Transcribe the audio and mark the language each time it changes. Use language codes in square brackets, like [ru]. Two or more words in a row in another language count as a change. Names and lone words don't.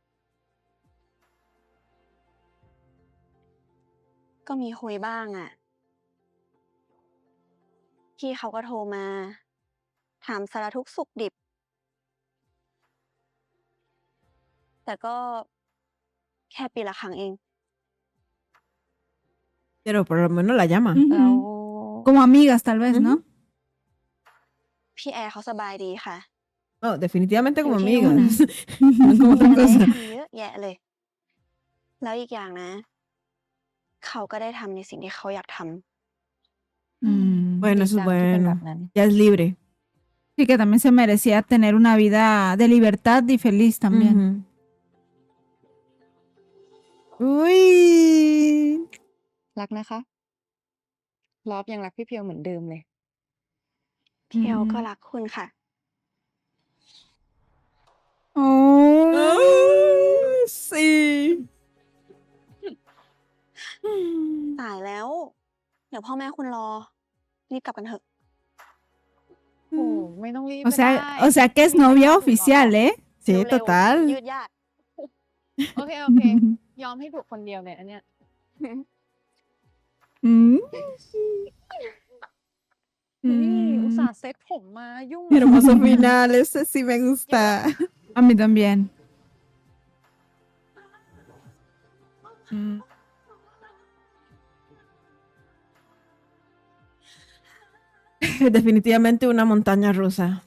[th] ก็มีคุยบ้างอะพี่เขาก็โทรมา ถามสารทุกข์สุขดิบ แต่ก็แค่ปีละครั้งเอง [es] Pero por lo menos la llama. Ujú. [th] แล้ว [es] Como amigas, tal vez, ¿no? [th] พี่แอร์เขาสบายดีค่ะ [es] No, definitivamente [th] อยู่ [es] como [th] ที่นู่นนะ [es] amigas. No como otra [th] อะไรให้ [es] cosa. [th] ทำเยอะแยะเลย แล้วอีกอย่างนะ เขาก็ได้ทำในสิ่งที่เขาอยากทำ [es] Bueno, [th] ดี [es] eso es [th] จังที่เป็นแบ [es] bueno. [th] บนั้น [es] Ya es libre. Sí, que también se merecía tener una vida de libertad y feliz también. Uy. [th] รักนะคะ ลอบยังรักพี่เพียวเหมือนเดิมเลย เพียวก็รักคุณค่ะ [es] Oh, sí. [th] ตายแล้ว เดี๋ยวพ่อแม่คุณรอ รีบกลับกันเถอะ โอ้ไม่ต้องรีบ [es] O [th] ก็ได้ [es] sea, o sea que es novia oficial, ¿eh? Sí, [th] เร็วๆ [es] total. [th] ยืดยาด โอเค โอเค ยอมให้ถูกคนเดียวเลยอันเนี้ย Mm. นี่อุตส่าห์เซ็ตผมมายุ่ง [es] Hermoso final. Ese sí me gusta. A mí también. Definitivamente una montaña rusa.